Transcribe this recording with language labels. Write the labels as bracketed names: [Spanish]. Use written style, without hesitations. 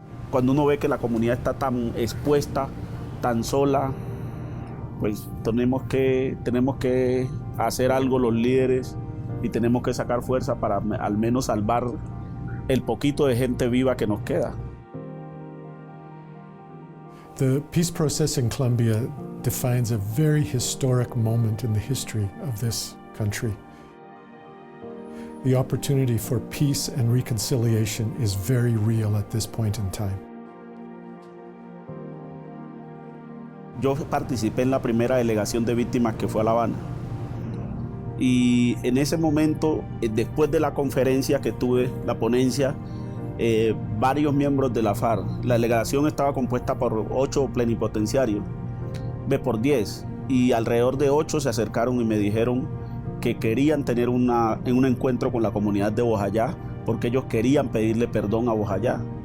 [Spanish] Cuando uno ve que la comunidad está tan expuesta, tan sola, pues tenemos que hacer algo los líderes y tenemos que sacar fuerza para al menos salvar el poquito de gente viva que nos queda. [English] The peace process in Colombia defines a very historic moment in the history of this country. The opportunity for peace and reconciliation is very real at this point in time. [Spanish] Yo participé en la primera delegación de víctimas que fue a La Habana. Y en ese momento, después de la conferencia que tuve, la ponencia, varios miembros de la FARC, la delegación estaba compuesta por 8 plenipotenciarios, por 10, y alrededor de 8 se acercaron y me dijeron que querían tener un encuentro con la comunidad de Bojayá, porque ellos querían pedirle perdón a Bojayá.